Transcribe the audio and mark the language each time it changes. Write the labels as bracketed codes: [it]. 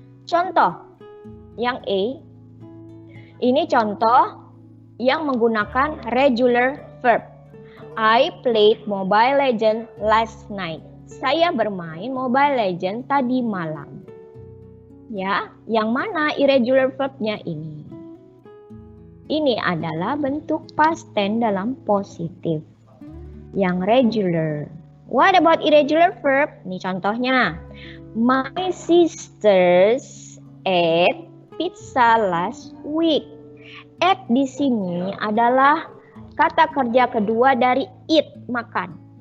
[id] Contoh, yang A, ini contoh yang menggunakan regular verb. [en] I played Mobile Legends last night. [id] Saya bermain Mobile Legends tadi malam. Ya, yang mana irregular verb-nya ini? Ini adalah bentuk past tense dalam positif. Yang regular. [en] What about irregular verb? [id] Ini contohnya. [en] My sisters ate pizza last week. [id] Ate di sini adalah kata kerja kedua dari eat, makan.